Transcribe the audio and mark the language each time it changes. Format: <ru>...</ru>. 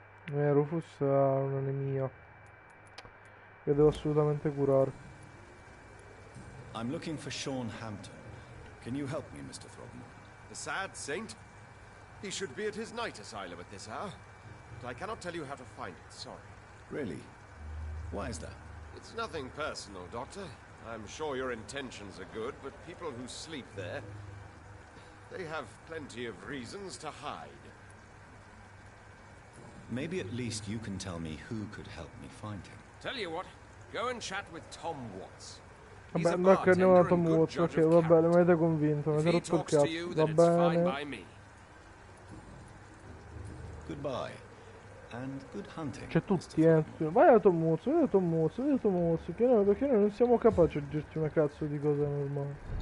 <it>Rufus ha un'anemia che devo assolutamente curare.</it> <en>I'm looking for Sean Hampton. Can you help me, Mr. Throgmorton? The sad saint? He should be at his night asylum at this hour. But I cannot tell you how to find it, sorry. Really? Why is that? It's nothing personal, Doctor. I'm sure your intentions are good, but people who sleep there, they have plenty of reasons to hide. Maybe at least you can tell me who could help me find him. Tell you what, go and chat with Tom Watts.</en> <it>Vabbè, no, che andiamo da Tom Watts, ok, va bene, mi avete convinto, mi avete rotto il cazzo, va bene.</it> <en>Goodbye, and good hunting.</en> <it>C'è tutti, vai da Tom Watts, vai da Tom Watts, vai da Tom Watts, perché noi non siamo capaci di dirti una cazzo di cosa normale.</it>